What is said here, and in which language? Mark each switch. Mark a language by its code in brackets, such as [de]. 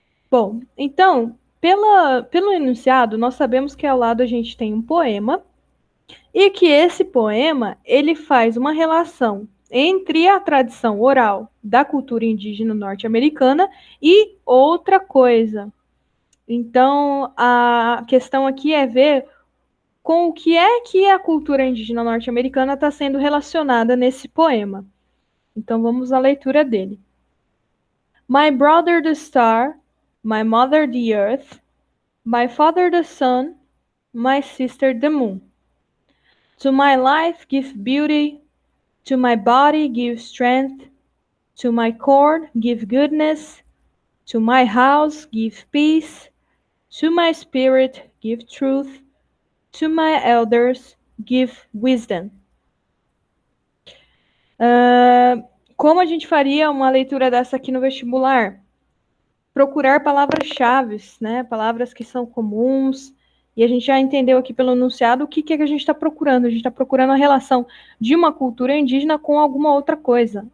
[pt] Bom, então, pelo enunciado, nós sabemos que ao lado a gente tem um poema e que esse poema ele faz uma relação entre a tradição oral da cultura indígena norte-americana e outra coisa. Então, a questão aqui é ver com o que é que a cultura indígena norte-americana está sendo relacionada nesse poema. Então, vamos à leitura dele. [en] My brother the star, my mother the earth, my father the sun, my sister the moon. To my life give beauty, to my body give strength, to my cord give goodness, to my house give peace, to my spirit give truth, to my elders give wisdom. [pt] Como a gente faria uma leitura dessa aqui no vestibular? Procurar palavras-chave, né? Palavras que são comuns. E a gente já entendeu aqui pelo enunciado o que é que a gente está procurando. A gente está procurando a relação de uma cultura indígena com alguma outra coisa.